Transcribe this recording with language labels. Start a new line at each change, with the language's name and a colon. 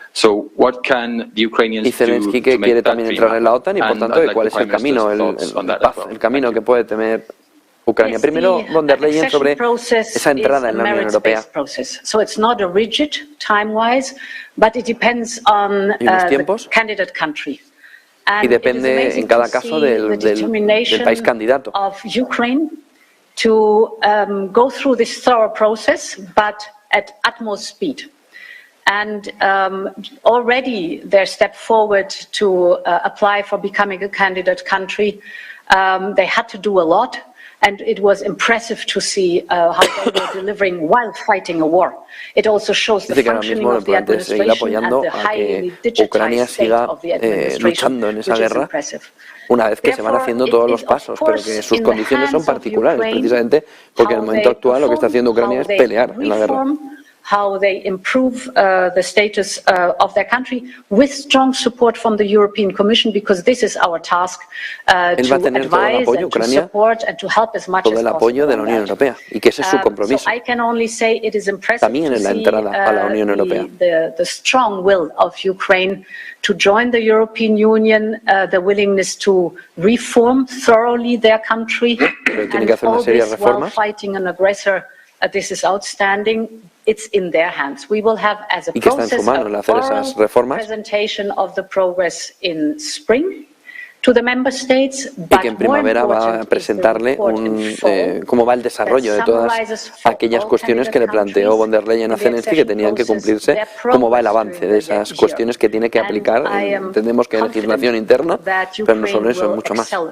English: So what can the Ukrainians do to make that dream happen? And I'd like the Prime Minister's thoughts on that as well.
Spanish: El camino que puede tener Ucrania. Primero, Von der Leyen sobre esa entrada en la Unión Europea.
English: So it's not a rigid time-wise, but it depends on the candidate country.
Spanish: Y depende en cada caso del país candidato.
English: Of Ukraine to go through this thorough process, but at utmost speed. And already their step forward to apply for becoming a candidate country, they had to do a lot, and it was impressive to see how they were delivering while fighting a war. It also shows the functioning of the administration and the highly digitized state of the administration, which is impressive.
Spanish: Una vez que se van haciendo todos los pasos, pero que sus condiciones son particulares, precisamente porque en el momento actual lo que está haciendo Ucrania es pelear en la guerra.
English: How they improve the status of their country with strong support from the European Commission, because this is our task to advise and to support and to help as much as possible.
Spanish: Todo el apoyo de la Unión Europea, y que ese es su compromiso.
English: So I can only say it is impressive
Spanish: También en la entrada a la Unión Europea.
English: The strong will of Ukraine to join the European Union, the willingness to reform thoroughly their country, and all this while fighting an aggressor. This is outstanding. It's in their hands. We will have, as a process, a presentation of the progress in spring to the member states.
Spanish: Y que en primavera va a presentarle cómo va el desarrollo de todas aquellas cuestiones que le planteó Von der Leyen a Zelensky, que tenían que cumplirse, cómo va el avance de esas cuestiones que tiene que aplicar. Entendemos que legislación interna, pero no solo eso, es mucho más.